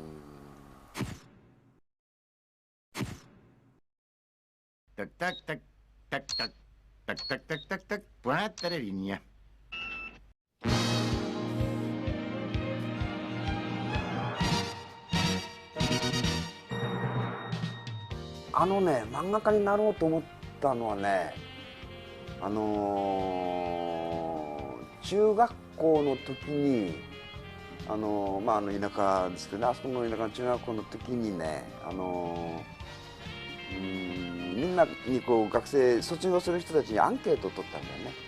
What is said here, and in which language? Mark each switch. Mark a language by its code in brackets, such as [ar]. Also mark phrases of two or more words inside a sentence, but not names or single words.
[it] Tac, tac, tac, tac, tac, tac, tac, tac, tac, tac, buonasera linea. [ja] 漫画家になろうと思ったのはね、中学校の時に田舎ですけどね、あそこの田舎の中学校の時にね、みんなにこう学生卒業する人たちにアンケートを取ったんだよね。